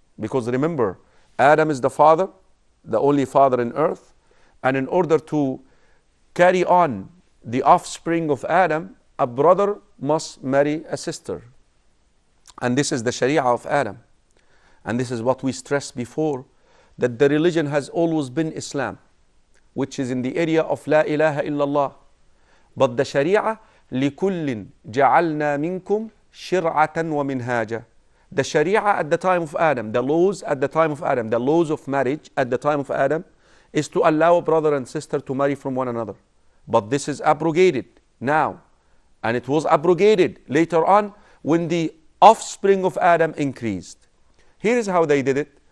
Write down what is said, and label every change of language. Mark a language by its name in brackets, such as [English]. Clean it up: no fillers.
[English] Because remember, Adam is the father, the only father in earth, and in order to carry on the offspring of Adam, a brother must marry a sister. And this is the Sharia of Adam. And this is what we stressed before, that the religion has always been Islam, which is in the area of La ilaha illallah. But the Sharia, [Arabic] لِكُلٍّ جَعَلْنَا مِنْكُمْ شِرْعَةً وَمِنْهَاجًا. [English] The Sharia at the time of Adam, the laws at the time of Adam, the laws of marriage at the time of Adam, is to allow a brother and sister to marry from one another. But this is abrogated now. And it was abrogated later on when the offspring of Adam increased. Here is how they did it.